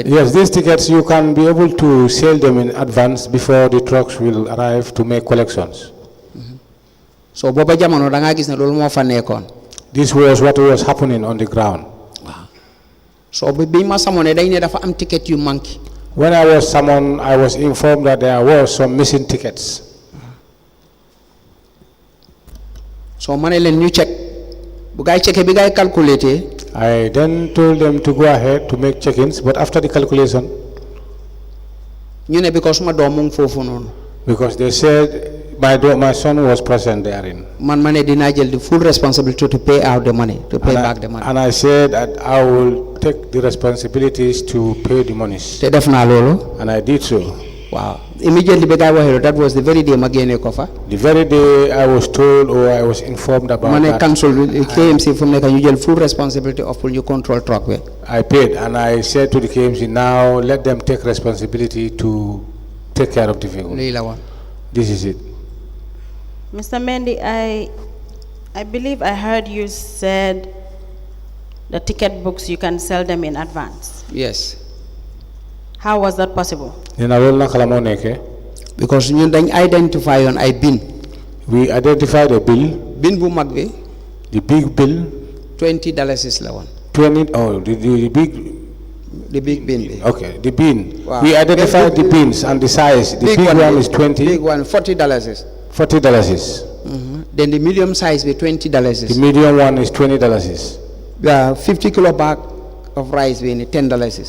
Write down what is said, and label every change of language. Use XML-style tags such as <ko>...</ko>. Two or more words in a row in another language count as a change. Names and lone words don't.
<en>Yes, these tickets you can be able to sell them in advance before the trucks will arrive to make collections.</en> <wo>So booba jamono da nga gis ne loolu moo fa nekkoon.</wo> <en>This was what was happening on the ground.</en> <wo>So bi ma samone dañ ne dafa am ticket yu manqué.</wo> <en>When I was summoned, I was informed that there were some missing tickets.</en> <wo>So ma ne leen ñu check bu gaay checké bi gaay calculate.</wo> <en>I then told them to go ahead to make check-ins, but after the calculation,</en> <wo>ñu ne because ma doom mu ngi foofu noonu.</wo> <en>Because they said my son was present therein.</en> <wo>Man ma ne dinaa jël</wo> <en>the full responsibility to pay out the money, to pay back the money. And I said that I will take the responsibilities to pay the monies.</en> <wo>Te def naa loolu.</wo> <en>And I did so. Wow. Immediately that was the very day</en> <wo>ma génne ko fa.</wo> <en>The very day I was told or I was informed about</en> <wo>ma ne</wo> <en>that.</en> <wo>council KMC fu mu nekk ñu jël</wo> <en>full responsibility of</en> <wo>pour ñu control truck bi.</wo> <en>I paid and I said to the KMC, now let them take responsibility to take care of the vehicle.</en> <wo>Lii la woon.</wo> <en>This is it. Mr. Mendy, I believe I heard you said the ticket books, you can sell them in advance. Yes. How was that possible?</en> <wo>Because ñun dañ identify on ay bin.</wo> <en>We identified a bill.</en> <wo>Bin bu mag bi.</wo> <en>The big bill.</en> <wo>$20 la woon.</wo> <en>20. Oh, the big. The big bin. Okay, the bin. Wow. We identified the bins and the size. The big one is 20. Big one, $40. $40. Then the medium size be $20. The medium one is $20. The 50 kilo bag of rice be $10.</en>